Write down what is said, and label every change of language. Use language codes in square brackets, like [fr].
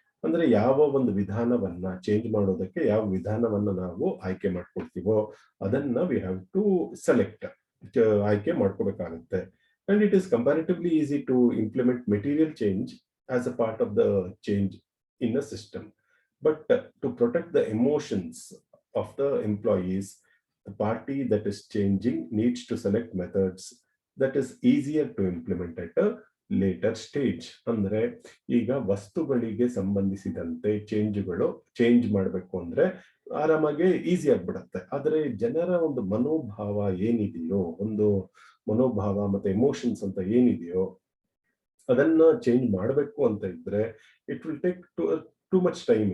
[kn] ಅಂದ್ರೆ ಯಾವ ಒಂದು ವಿಧಾನವನ್ನ ಚೇಂಜ್ ಮಾಡೋದಕ್ಕೆ ಯಾವ ವಿಧಾನವನ್ನ ನಾವು ಆಯ್ಕೆ ಮಾಡ್ಕೊಳ್ತೀವೋ ಅದನ್ನ [en] we have to select, [kn] ಆಯ್ಕೆ ಮಾಡ್ಕೋಬೇಕಾಗುತ್ತೆ. [en] And it is comparatively easy to implement material change as a part of the change in a system. But to protect the emotions of the employees, the party that is changing needs to select methods that is easier to implement at a later stage. [kn] ಅಂದ್ರೆ ಈಗ ವಸ್ತುಗಳಿಗೆ ಸಂಬಂಧಿಸಿದಂತೆ change ಮಾಡಬೇಕು ಅಂದ್ರೆ ಆರಾಮಾಗಿ easy ಆಗ್ಬಿಡತ್ತೆ. ಆದ್ರೆ ಜನರ ಒಂದು ಮನೋಭಾವ ಏನಿದೆಯೋ, ಒಂದು ಮನೋಭಾವ ಮತ್ತೆ ಎಮೋಷನ್ಸ್ ಅಂತ ಏನಿದೆಯೋ ಅದನ್ನ ಚೇಂಜ್ ಮಾಡಬೇಕು ಅಂತ ಇದ್ರೆ [en] It will take too much time.